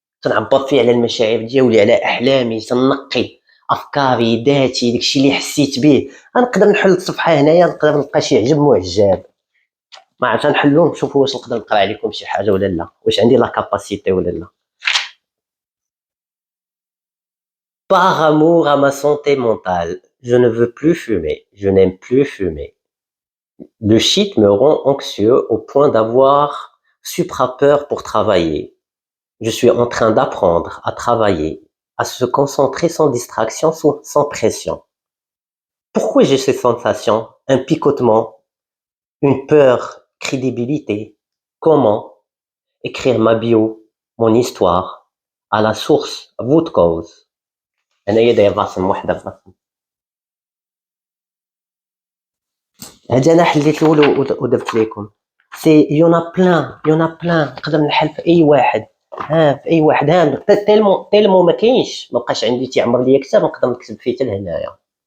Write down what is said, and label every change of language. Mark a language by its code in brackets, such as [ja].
[ar] تنعبر فيه على المشاعر ديالي، على احلامي، تنقي افكاري، ذاتي، داكشي اللي حسيت به. غنقدر نحل الصفحه هنايا، نقدر نلقى شي عجب معجب، ما عرفت نحلو، نشوفوا واش نقدر نقرا عليكم شي حاجه ولا لا، واش عندي لا كاباسيتي ولا لا. [fr] Par amour à ma santé mentale, je ne veux plus fumer, je n'aime plus fumer. Le shit me rend anxieux au point d'avoir supra-peur pour travailler. Je suis en train d'apprendre à travailler, à se concentrer sans distraction, sans pression. Pourquoi j'ai ces sensations? Un picotement, une peur, crédibilité. Comment? Écrire ma bio, mon histoire, à la source, [en] root cause. [ar] أنايا داير راسم وحدة براسم. هادي أنا حليت الأول ودرت ليكم. سي يون ا بلان نقدر نحل في أي واحد. في أي واحد، تيلمون ما كاينش، ما بقاش عندي تيعمر ليا كتاب نقدر نكتب فيه حتى لهنايا.